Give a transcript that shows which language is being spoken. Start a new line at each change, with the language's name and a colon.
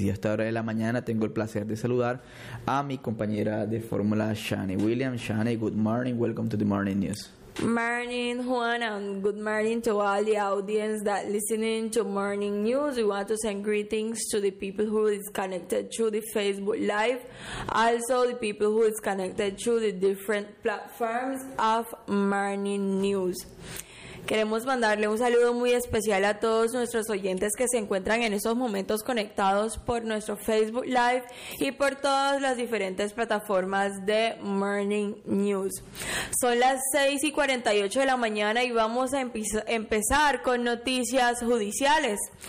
Spanish: Y a esta hora de la mañana tengo el placer de saludar a mi compañera de fórmula, Shani Williams.
English: Shani, good morning. Welcome to the Morning News. Morning, Juan, and good morning to all the audience that listening to Morning News. We want to send greetings to the people who is connected through the Facebook Live, also the people who is connected through the different platforms of Morning News.
Spanish: Queremos mandarle un saludo muy especial a todos nuestros oyentes que se encuentran en estos momentos conectados por nuestro Facebook Live y por todas las diferentes plataformas de Morning News. Son las 6 y 48 de la mañana y vamos a empezar con noticias judiciales.